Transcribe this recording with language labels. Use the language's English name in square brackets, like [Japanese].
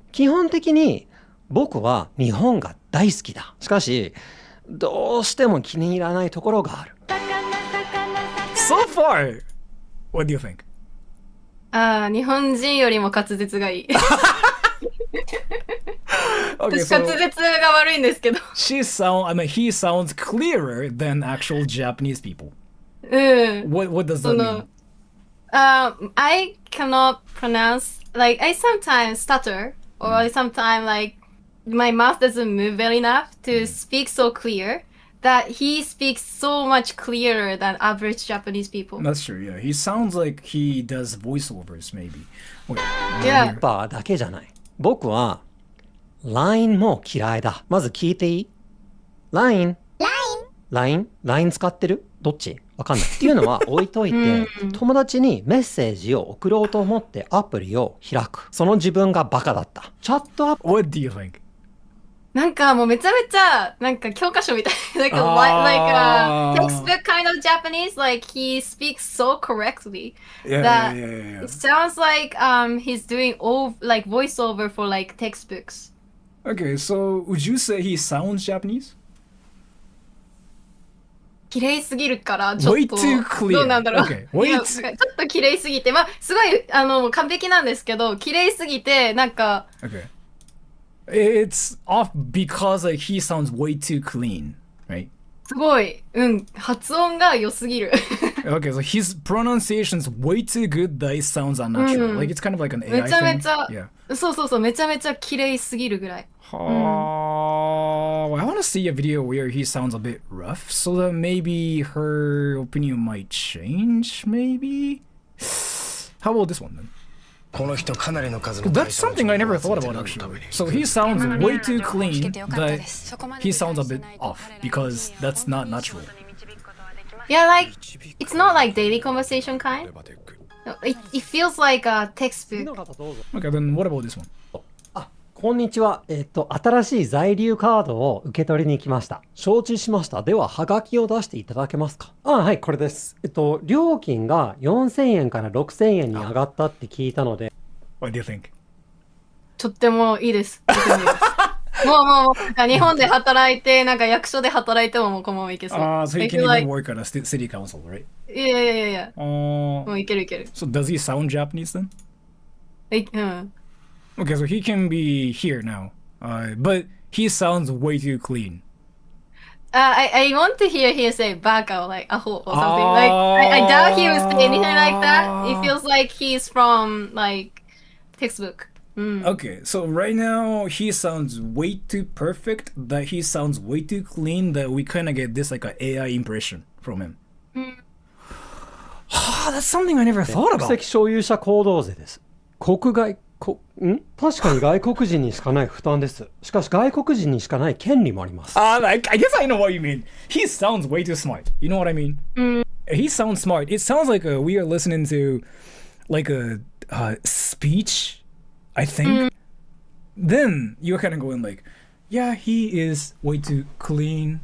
[Japanese] 基本的に僕は日本が大好きだ。しかし、どうしても気に入らないところがある。 [English] So far, what do you think? [Japanese] 日本人よりも滑舌がいい。 [English] Okay, [Japanese] 私滑舌が悪いんですけど。 [English] he sounds clearer than actual Japanese people. What does that mean? I cannot pronounce, like, I sometimes stutter, or I sometimes, like, my mouth doesn't move well enough to speak so clear that he speaks so much clearer than average Japanese people. That's true, yeah. He sounds like he does voiceovers, maybe. Yeah. [Japanese] バーだけじゃない。僕は LINE も嫌いだ。まず聞いていい？LINE 使ってる？どっち？わかんない。っていうのは置いといて、友達にメッセージを送ろうと思ってアプリを開く。その自分がバカだった。チャットアプリ。 [English] What do you think? [Japanese] なんかもうめちゃめちゃなんか教科書みたい。 [English] like a textbook kind of Japanese. Like he speaks so correctly that it sounds like he's doing like voiceover for like textbooks. Okay, so would you say he sounds Japanese? [Japanese] 綺麗すぎるからちょっと [English] Way too clear. [Japanese] どうなんだろう。 [English] Okay, [Japanese] いやちょっと綺麗すぎて、まあすごい完璧なんですけど、綺麗すぎてなんか。 [English] Okay. It's off because like he sounds way too clean, right? [Japanese] すごい、発音が良すぎる。 [English] Okay, so his pronunciation's way too good that it sounds unnatural. Like it's kind of like an AI [Japanese] めちゃめちゃ、 [English] thing. [Japanese] そう、めちゃめちゃ綺麗すぎるぐらい。 [English] Oh, I want to see a video where he sounds a bit rough, so that maybe her opinion might change. Maybe. How about this one then? That's something I never thought about actually. So he sounds way too clean that he sounds a bit off because that's not natural. Yeah, like it's not like daily conversation kind. It feels like a textbook. Okay, then what about this one? [Japanese] こんにちは。新しい在留カードを受け取りに来ました。承知しました。では、はがきを出していただけますか？はい、これです。料金が4000円から6000円に上がったって聞いたので。 [English] What do you think? [Japanese] とってもいいです。もう日本で働いて、なんか役所で働いてももうこのままいけそう。 [English] So he can even work at a city council, right? [Japanese] いや。もういける。 [English] So does he sound Japanese then? Okay, so he can be here now, but he sounds way too clean. I want to hear him say baka or like aho or something. Like I doubt he would say anything like that. It feels like he's from like textbook. Okay, so right now he sounds way too perfect that he sounds way too clean that we kind of get this like an AI impression from him. That's something I never thought about. [Japanese] 国籍所有者行動税です。確かに外国人にしかない負担です。しかし外国人にしかない権利もあります。 [English] I guess I know what you mean. He sounds way too smart. You know what I mean? He sounds smart. It sounds like we are listening to like a speech, I think. Then you're kind of going like, yeah, he is way too clean.